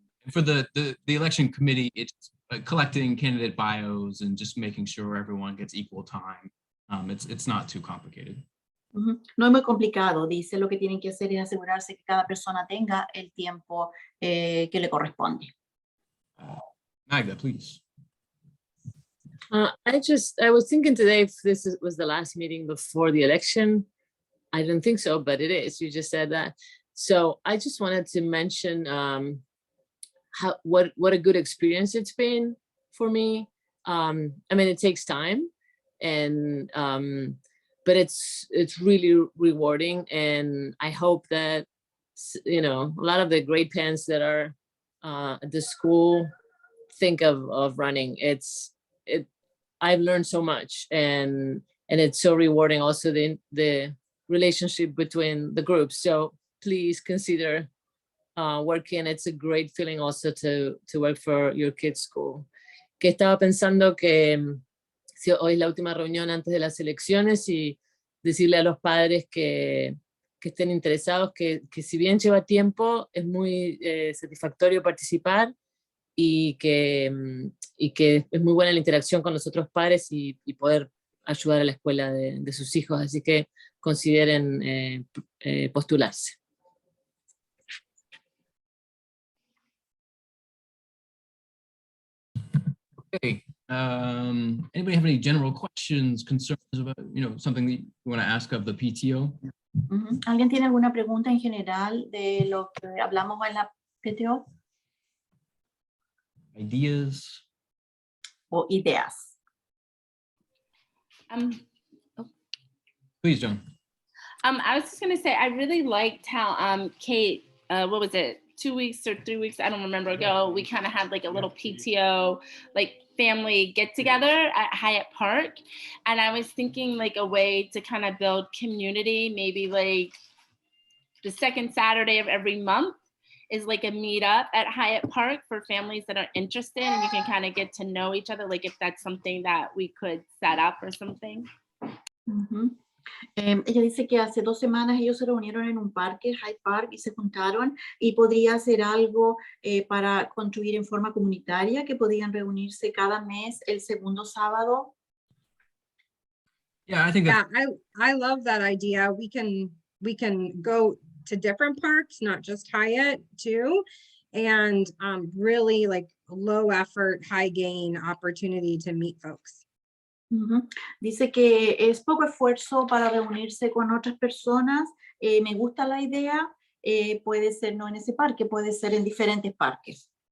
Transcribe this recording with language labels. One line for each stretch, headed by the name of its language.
English: For the election committee, it's collecting candidate bios and just making sure everyone gets equal time. It's not too complicated.
Spanish: No es muy complicado, dice, lo que tienen que hacer es asegurarse que cada persona tenga el tiempo que le corresponde.
English: Magda, please. I was thinking today if this was the last meeting before the election. I didn't think so, but it is. You just said that. So I just wanted to mention what a good experience it's been for me. I mean, it takes time, and but it's really rewarding, and I hope that, you know, a lot of the great parents that are at the school think of running. I've learned so much, and it's so rewarding also the relationship between the groups. So please consider working. It's a great feeling also to work for your kids' school.
Spanish: Que estaba pensando que si hoy es la última reunión antes de las elecciones y decirle a los padres que estén interesados, que si bien lleva tiempo, es muy satisfactorio participar y que es muy buena la interacción con los otros padres y poder ayudar a la escuela de sus hijos. Así que consideren postularse.
English: Okay. Anybody have any general questions, concerns about, you know, something that you want to ask of the PTO?
Spanish: ¿Alguien tiene alguna pregunta en general de lo que hablamos en la PTO?
English: Ideas?
Spanish: O ideas.
English: Please, John. I was just going to say, I really liked how Kate, what was it, 2 weeks or 3 weeks, I don't remember ago, we kind of had like a little PTO, like family get together at Hyatt Park. And I was thinking like a way to kind of build community, maybe like the second Saturday of every month is like a meetup at Hyatt Park for families that are interested, and you can kind of get to know each other, like if that's something that we could set up or something.
Spanish: Ella dice que hace 2 semanas ellos se reunieron en un parque, Hyde Park, y se juntaron y podría hacer algo para contribuir en forma comunitaria, que podían reunirse cada mes el segundo sábado.
English: Yeah, I think Yeah, that's, I love that idea. We can go to different parks, not just Hyatt too. And really like low effort, high gain opportunity to meet folks. Ujú.
Spanish: Dice que es poco esfuerzo para reunirse con otras personas. Me gusta la idea. Puede ser no en ese parque, puede ser en diferentes parques.